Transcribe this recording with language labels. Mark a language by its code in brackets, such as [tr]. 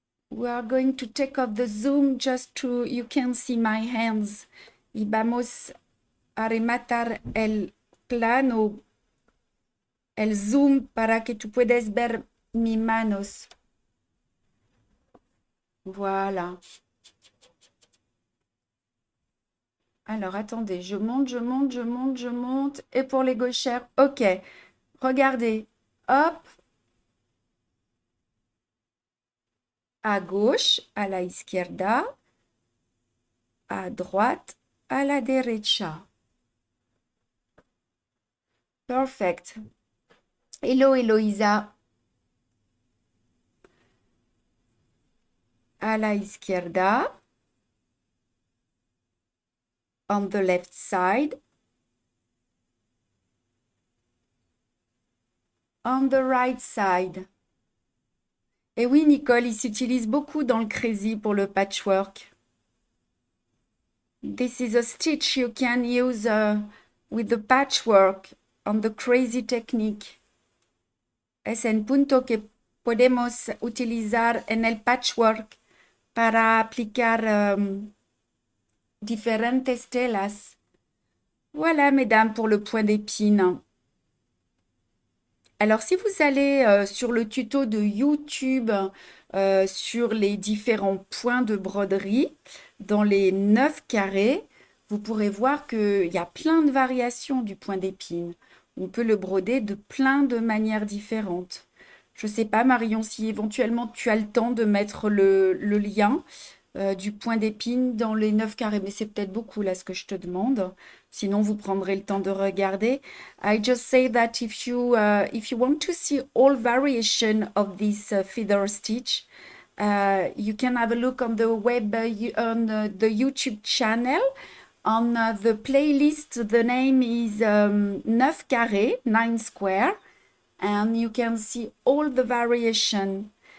[en] We are going to take off the zoom just to you can see my hands. [es] Y vamos a rematar el plano, el zoom para que tú puedas ver mis manos. [fr] Voilà. Alors, attendez, je monte, je monte, je monte, je monte. Et pour les gauchères, ok. Regardez. Hop. À gauche, [es] a la izquierda. [fr] À droite, [es] a la derecha. [en] Perfect. Hello, Eloïsa. [es] A la izquierda. [en] On the left side. On the right side. [fr] Et oui, Nicole, il s'utilise beaucoup dans le crazy pour le patchwork. [en] This is a stitch you can use with the patchwork on the crazy technique. [es] Es un punto que podemos utilizar en el patchwork para aplicar diferentes telas. [fr] Voilà, mesdames, pour le point d'épine. Alors, si vous allez sur le tuto de YouTube sur les différents points de broderie, dans les 9 carrés, vous pourrez voir qu'il y a plein de variations du point d'épine. On peut le broder de plein de manières différentes. Je ne sais pas, Marion, si éventuellement tu as le temps de mettre le lien du point d'épine dans les 9 carrés, mais c'est peut-être beaucoup là ce que je te demande. Sinon, vous prendrez le temps de regarder. [en] I just say that if you want to see all variation of this feather stitch, you can have a look on the web on the YouTube channel. On the playlist, the name is 9 carrés, 9 square, and you can see all the variation.